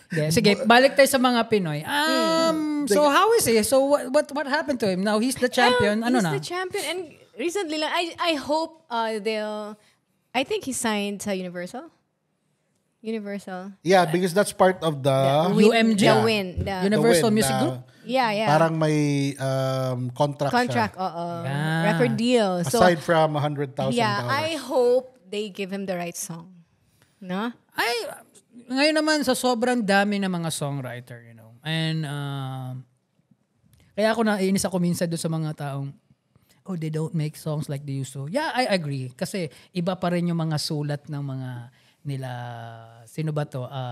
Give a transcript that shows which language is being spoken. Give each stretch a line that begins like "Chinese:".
Filipino: Sige, balik tayo sa mga Pinoy.
English: So, how is he? So, what happened to him? Now, he's the champion. He's the champion. And recently, lang, I hope I think he signed sa Universal. Yeah, because that's part of the UMG. The win. Universal The win Music
Filipino: na
English: Group. Yeah.
Filipino: Parang may contract Oo.
English: Yeah. Record deal. So, aside from $100,000. yeah, I hope they give him the right song. No?
Filipino: Ngayon naman, sa sobrang dami ng mga songwriter,
English: you know. And,
Filipino: kaya ako naiinis ako minsan doon sa mga taong,
English: they don't make songs like they used to. Yeah, I agree.
Filipino: Kasi iba pa rin yung mga sulat ng mga nila, sino ba to?